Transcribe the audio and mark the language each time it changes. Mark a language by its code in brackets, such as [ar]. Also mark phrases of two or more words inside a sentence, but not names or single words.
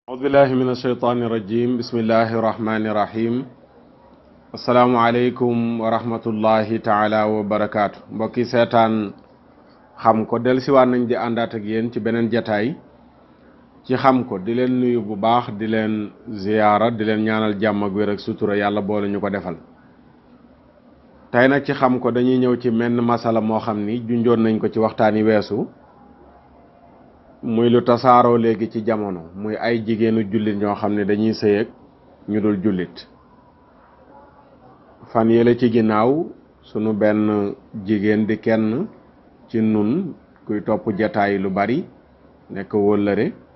[ar] أعوذ بالله من الشيطان الرجيم بسم الله الرحمن الرحيم السلام عليكم ورحمة الله تعالى وبركاته [wo] mbokki seetaan xam ko dellusiwaat nañ di àndaat ak yéen ci beneen jataay ci xam ko di leen nuyu bu baax di leen ziyaara di leen ñaanal jàmm ak wér ak sutura yàlla boole ñu ko defal tey nag ci xam ko dañuy ñëw ci menn masala moo xam ni junjoon nañ ko ci waxtaan yi weesu muy lu tasaaroo léegi ci jamono muy ay jigéenu jullit ñoo xam ne dañuy sëy ak ñu dul jullit fan yële ci ginnaaw sunu benn jigéen di kenn ci nun kuy topp jataay lu bari nekk wóllëre